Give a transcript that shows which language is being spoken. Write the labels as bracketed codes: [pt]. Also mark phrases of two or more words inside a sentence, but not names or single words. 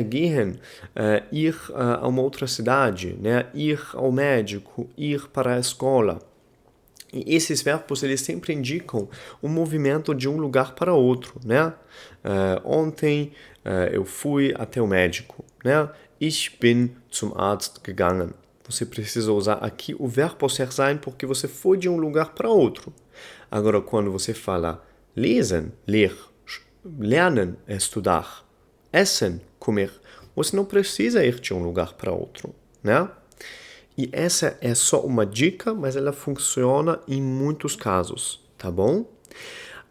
[pt] Gehen, ir a uma outra cidade, né? Ir ao médico, ir para a escola. E esses verbos, eles sempre indicam o movimento de um lugar para outro, né? Ontem eu fui até o médico, né? [de] Ich bin zum Arzt gegangen. [pt] Você precisa usar aqui o verbo auxiliar sein porque você foi de um lugar para outro. Agora, quando você fala lesen, ler, lernen, estudar, essen, comer, você não precisa ir de um lugar para outro, né? E essa é só uma dica, mas ela funciona em muitos casos, tá bom?